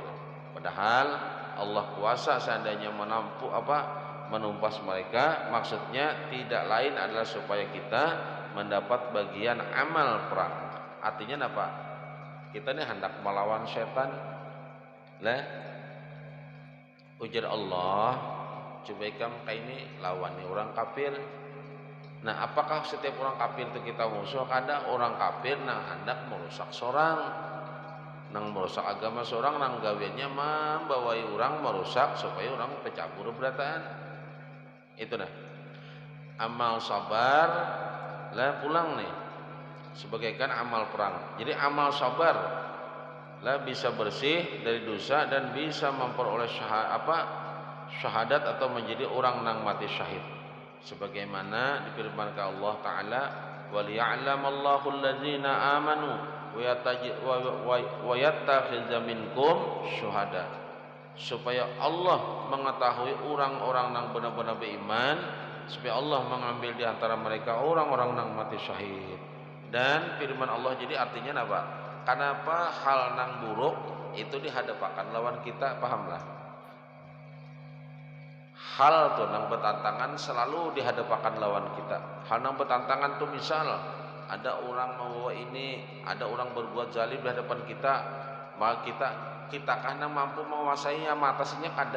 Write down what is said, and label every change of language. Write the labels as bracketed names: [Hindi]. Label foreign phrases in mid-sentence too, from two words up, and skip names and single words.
[Indonesian] Padahal Allah kuasa seandainya menumpas mereka, maksudnya tidak lain adalah supaya kita mendapat bagian amal perang. Artinya apa? [Banjar] Kita ini hendak melawan setan. Lah, ujar Allah, coba kamu kayak ini lawani orang kafir. [Indonesian] Nah, apakah setiap orang kafir itu kita musuh? [Banjar] Kada orang kafir nang hendak merusak seorang, nang merusak agama seorang, nang gawiannya membawai orang merusak supaya orang tercabur berataan. Itu dah. Amal sabar lah pulang nih sebagaikan amal perang. Jadi amal sabar lah bisa bersih dari dosa dan bisa memperoleh syahadat atau menjadi orang nang mati syahid. [Indonesian] Sebagaimana difirmankan Allah Ta'ala, [Arabic] وَلِيَعْلَمَ اللَّهُ الَّذِينَ آمَنُوا وَيَتَّخِذَ مِنْكُمْ شُهَدَاءَ. [Indonesian] Supaya Allah mengetahui orang-orang yang benar-benar beriman, supaya Allah mengambil di antara mereka orang-orang yang mati syahid. Dan firman Allah jadi artinya apa? [Banjar] Kenapa hal nang buruk itu dihadapkan lawan kita, pahamlah. Hal tuh nang bertantangan selalu dihadapkan lawan kita. Hal nang bertantangan tuh misal ada orang membawa ini, ada orang berbuat zalim di hadapan kita, maka kita karena mampu menguasainya, mengatasinya kada.